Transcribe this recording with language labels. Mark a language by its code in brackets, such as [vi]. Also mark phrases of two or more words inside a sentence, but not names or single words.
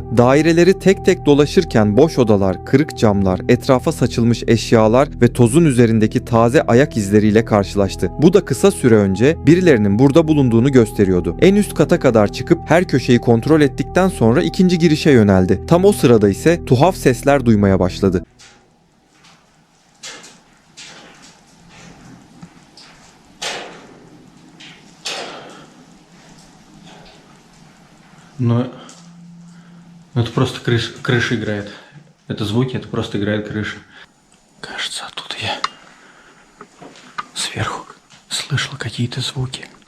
[tr] Daireleri tek tek dolaşırken boş odalar, kırık camlar, etrafa saçılmış eşyalar ve tozun üzerindeki taze ayak izleriyle karşılaştı. Bu da kısa süre önce birilerinin burada bulunduğunu gösteriyordu. En üst kata kadar çıkıp her köşeyi kontrol ettikten sonra ikinci girişe yöneldi. Tam o sırada ise tuhaf sesler duymaya başladı. [ru] Ну, это просто крыша играет. Это звуки, это просто играет крыша. Кажется, оттуда я сверху слышал какие-то звуки.